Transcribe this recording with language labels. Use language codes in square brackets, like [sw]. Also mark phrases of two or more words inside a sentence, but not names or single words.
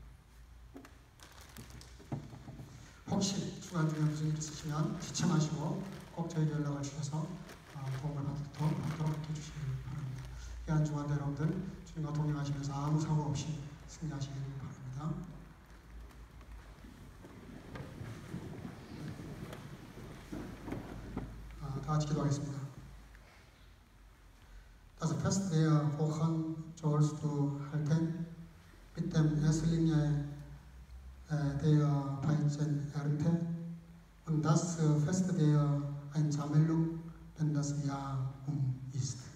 [ko] 혹시 주간 중에 무슨 일 있으시면 지체마시고 꼭 저에게 연락을 주셔서 도움을 받도록 해주시기 바랍니다. 이 한 주간도 여러분들 주님과 동행하시면서 아무 사고 없이 승리하시길 바랍니다. 다 같이 기도하겠습니다. [de] Das Fest der Wochen sollst du halten mit dem Erstlinge der Weizenernte und das Fest der Einsammlung, wenn das Jahr ist.